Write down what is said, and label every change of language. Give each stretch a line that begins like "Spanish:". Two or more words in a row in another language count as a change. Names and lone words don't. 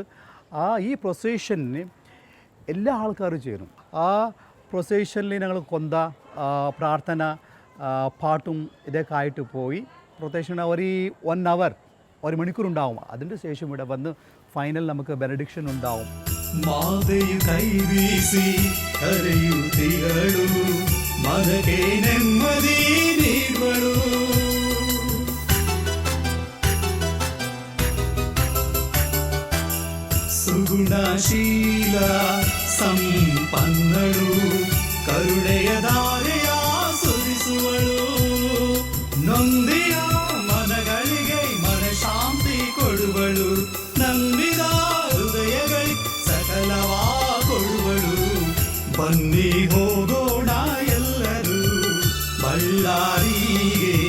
Malayalam: ഈ പ്രൊസഷന് എല്ലാ ആൾക്കാരും ചേരും. ആ പ്രൊസഷനിൽ ഞങ്ങൾ കൊന്ത പ്രാർത്ഥന പാട്ടും ഇതൊക്കെ ആയിട്ട് പോയി പ്രൊസഷൻ ഒരു 1 hour 1 മണിക്കൂർ ഉണ്ടാവും. അതിൻ്റെ ശേഷം ഇവിടെ വന്ന് ഫൈനൽ നമുക്ക് ബെനഡിക്ഷൻ ഉണ്ടാവും.
Kannada: ಮಾತೆಯು ಕೈಬೀಸಿ ಹರಿಯುತ್ತಿಗಳು ಮನಗೆ ನೆಮ್ಮದಿ ನೀಡುವಳು ಸುಗುಣಶೀಲ ಸಂಪನ್ನಳು ಕರುಣೆಯ ಧಾರೆಯ ಸುರಿಸುವಳು ನೊಂದಿಯ ಮನಗಳಿಗೆ ಮನಶಾಂತಿ ಕೊಡುವಳು ನಂಬಿದ ಹೃದಯಗಳಿಗೆ ಸಕಲವಾ ಕೊಡುವಳು ಬನ್ನಿ ಹೋಗೋಣ ಎಲ್ಲರೂ ಬಳ್ಳಾರಿ